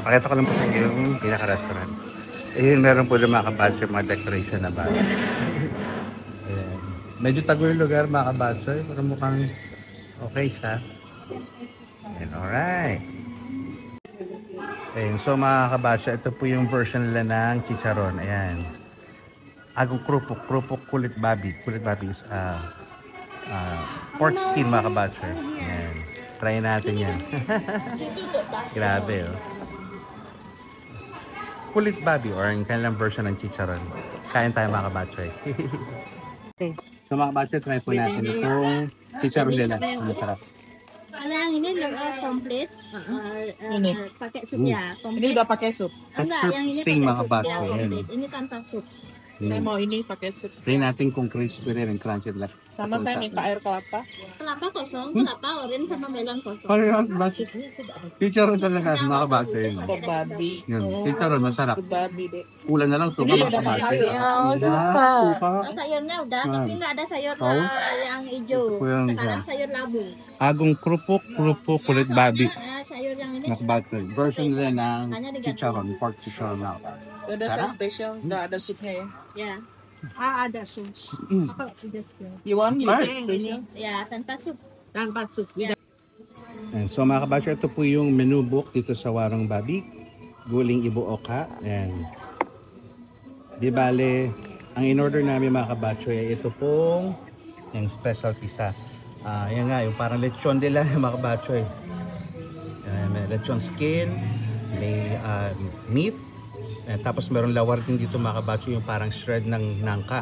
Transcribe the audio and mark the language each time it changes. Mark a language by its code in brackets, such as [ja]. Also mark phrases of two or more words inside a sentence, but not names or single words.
[tl] Pakita ko lang po sa inyo yung pinaka-restaurant. Ayun, meron po lang mga kabatchoy, mga decoration na bago. Ayan. Medyo tago yung lugar mga kabatchoy, pero mukhang okay siya. Ayan, alright. Ayan, so mga kabatchoy, ito po yung version nila ng chicharon. Ayan. [id] Agong krupok kulit babi. Kulit babi [en] is pork skin [tl] mga kabatchoy. Ayan. Try natin yan. Grabe oh. [id] Kulit babi [tl] or yung kanilang version ng chicharon. Kain tayo mga kabatchoy. So mga kabatchoy, try po natin itong chicharon nila. Ang sarap. [id] Ano yang ini komplit? Ini pakai sup ya. Ini udah pakai sup. Enggak, yang ini Sing pakai [tl] mga [id] sup ya, [tl] kabatchoy. [id] komplit. Ini tanpa sup. Saya mau ini pakai sup. [tl] Try natin kung crispy rin [en] and crunchy [tl] lang. [id] Sama saya minta air kelapa. Kelapa kosong, kelapa oren sama melon kosong. [tl] Ano yun? Chicharon talaga mga kabatchoy. [id] Sup babi. [tl] Yun, chicharon masarap. [id] Sup babi deh. [tl] Ulan na lang suka [id] Ini [tl] mga [id] udah [tl] kabatchoy. [id] pakai. Oh, [tl] suka. [id] Sayurnya udah, tapi nggak ada sayur Tahu? yang hijau. Itu yang Sekarang hijau. sayur labu. Agong krupok kulit babi. Sayur yang ini [tl] Mga kabatchoy. Version nila ng [id] Hanya diganti. [tl] chicharon, pork chicharon na. [id] Udah saya spesial, nggak ada supnya ya. Ya. Ada sup. Apa sudah sup? [en] You want Right. special? [id] Ya, tanpa sup. Tanpa sup. [tl] And so mga kabatchoy, ito po yung menu book dito sa Warung Babi Guling Ibooka. And di bale, ang in-order namin mga kabatchoy ay ito pong yung [en] special pizza. [tl] Yan nga, yung parang lechon nila mga kabatchoy. May lechon skin, may meat, tapos meron lawar din dito mga kabatchoy, yung parang shred ng nangka.